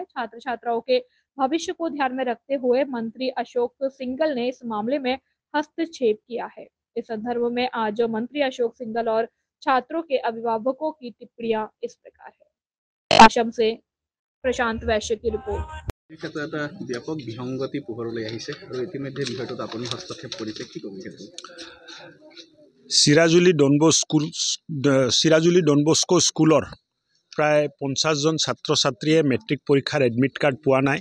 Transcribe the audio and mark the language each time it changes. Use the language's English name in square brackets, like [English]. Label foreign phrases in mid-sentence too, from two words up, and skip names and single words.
[Hindi] छात्र छात्राओं के भविष्य को ध्यान में रखते हुए मंत्री अशोक सिंघल ने इस मामले में हस्तक्षेप किया है। इस संदर्भ में आज मंत्री अशोक सिंघल और छात्रों के अभिभावकों की टिप्पणियां इस प्रकार है। असम से प्रशांत वैश्य की रिपोर्ट। [Assamese] ব্যাপক বিসংগতি পোহৰলৈ আহিছে আৰু ইতিমধ্যে বিষয়টোত আপুনি হস্তক্ষেপ কৰিছে, কি ক'ব? চিৰাজুলি ডন বস্কো স্কুলৰ প্ৰায় 50 জন ছাত্ৰ ছাত্ৰীয়ে মেট্ৰিক পৰীক্ষাৰ এডমিট কাৰ্ড পোৱা নাই।